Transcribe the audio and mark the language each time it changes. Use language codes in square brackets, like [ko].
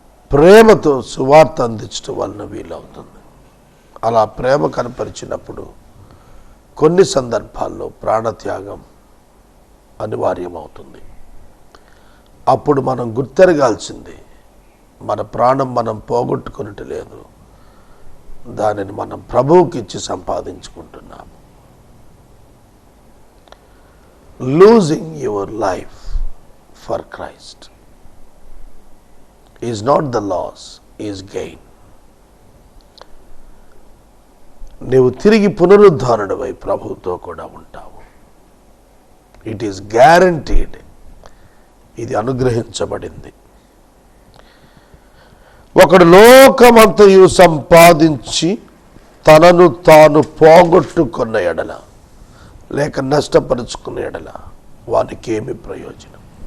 [te] ప్రేమతో సువార్త అందించడం వలన వీలవుతుంది. అలా ప్రేమ కనపరిచినప్పుడు కొన్ని సందర్భాల్లో ప్రాణత్యాగం అనివార్యమవుతుంది. అప్పుడు మనం గుర్తెరగాల్సింది, మన ప్రాణం మనం పోగొట్టుకున్నట్టు లేదు, దానిని మనం ప్రభువుకి ఇచ్చి సంపాదించుకుంటున్నాము. [en] Losing your life for Christ is not the loss, is gain. [te] నీవు తిరిగి పునరుద్ధరణమై ప్రభువుతో కూడా ఉంటావు. [en] It is guaranteed. [te] ఇది అనుగ్రహించబడింది. ఒకడు లోకమంతయు సంపాదించి తనను తాను పోగొట్టుకున్న ఎడల, లేక నష్టపరుచుకున్న ఎడల వానికి ఏమి ప్రయోజనం?